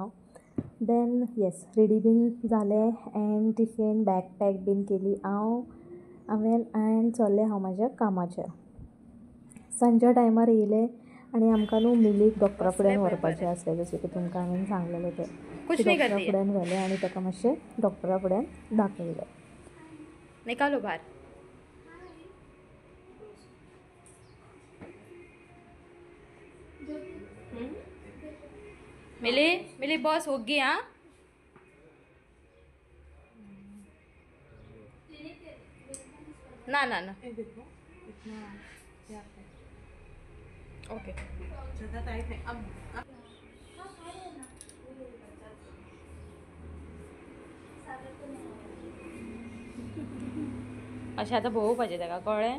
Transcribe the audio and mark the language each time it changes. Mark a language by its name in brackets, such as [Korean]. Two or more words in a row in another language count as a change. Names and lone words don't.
[English] then yes ready been [Konkani] जालें [English] and tiffin bag pack been [Konkani] केली हांवें एंड चल्लें हांव म्हाज्या कामाचेर. सांजच्या टायमार येयलें आनी आमकां न्हू मिलीक डॉक्टरा फुड्यान व्हरपाचें आसलें, जशें की तुमकां हांवें सांगलेलें तें. डॉक्टरा फुड्यान व्हेलें आनी ताका मातशें डॉक्टरा फुड्यान दाखयलें. [Hindi] निकालो भार. मिली बॉस होगी. हाँ ना ना ना ओके. [Konkani] अशें आतां भोंवपाचें ताका कळ्ळें.